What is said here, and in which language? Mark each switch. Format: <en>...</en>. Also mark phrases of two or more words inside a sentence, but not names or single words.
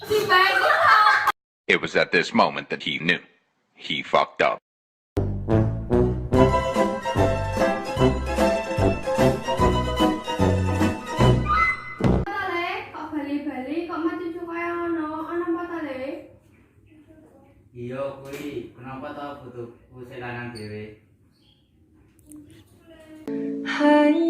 <en>It was at this moment that he knew. He fucked up.</en> <jv>Le, kok bali-bali kok mati cucu kaya ngono? Ana apa ta Le? Iya kuwi, kenapa to butuhku selanang dhewe?</jv>